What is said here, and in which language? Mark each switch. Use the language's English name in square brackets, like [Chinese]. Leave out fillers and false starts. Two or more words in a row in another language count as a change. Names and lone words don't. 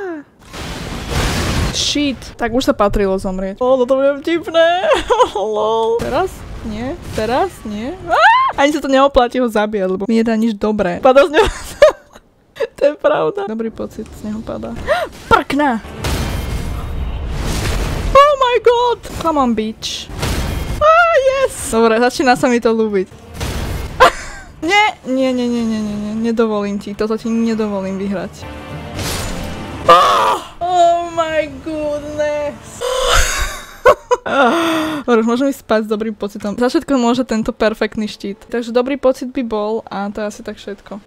[Slovak] Shit. Tak už sa patrilo zomrieť. Toto bude vtipné. Lol. Teraz? Nie. Teraz? Nie. Ani sa to neoplatí ho zabíjať, lebo mi nedá nič dobré. Padá z neho. To je pravda. Dobrý pocit z neho padá. Prkna! [English] Oh my god! Come on, bitch. Yes! [Slovak] Dobre, začína sa mi to ľúbiť. Nie, nedovolím ti. Toto ti nedovolím vyhrať. [English] Oh my goodness. [Slovak] Dobre, môžem ísť spať s dobrým pocitom. Za všetko môže tento perfektný štít. Takže dobrý pocit by bol a to je asi tak všetko.